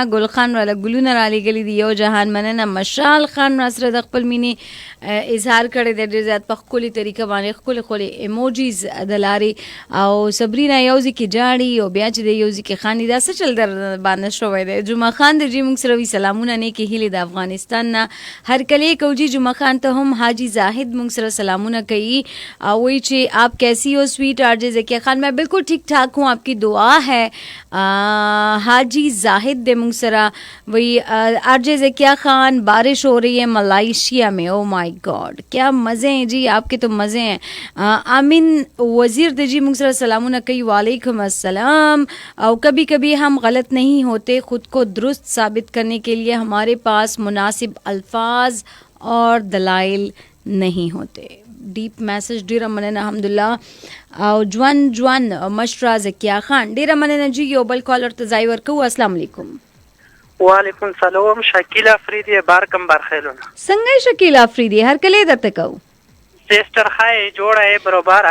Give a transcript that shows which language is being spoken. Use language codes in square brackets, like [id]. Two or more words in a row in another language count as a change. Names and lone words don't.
[ps] ګل خان ولا ګلونه را لګلی دی یو جهان مننه. مشال خان سره د خپل مینې اظهار کړی د ډیر زیات په خولي طریقه باندې خولي ایموجیز دلاري او صبرینا یوزي کې جاړي او بیا چې د یوزي کې خاني دا څه چل در باندې شوې ده. جمعه خان د جی مونږ سره وی سلامونه نه کې هلي د افغانستان نه هر کله کوجی جمعه خان ته هم حاجی زاهد مونږ سره سلامونه کوي او وی چې [ur] آپ کیسی ہو [en] sweet RJ [ps] زکیہ خان [ur] میں بالکل ٹھیک ٹھاک ہوں آپ کی دعا ہے. حاجی زاہد [ps] دے مونږ سره وی [ur] آرجے زکیہ خان بارش ہو رہی ہے ملائیشیا میں. [en] oh my god [ur] کیا مزے ہیں جی آپ کے تو مزے ہیں. [ps] آمین وزیر دے جی مونږ سره سلامونه کوي [ar] وعلیکم السلام. [ur] اور کبھی کبھی ہم غلط نہیں ہوتے خود کو درست ثابت کرنے کے لیے ہمارے پاس مناسب الفاظ اور دلائل نہیں ہوتے. [en] deep message [ps] ډیره مننه الحمدلله. او جوان مشرا زکیه خان ډیره مننه جی. یو بل کالر ته ځای ورکو. [ar] السلام علیکم. وعلیکم السلام. [ps] شکیل افریدی بارکم برخیلونه. څنګه شکیل افریدی هر کله درته کو سیسټر خای جوړه ای برابره.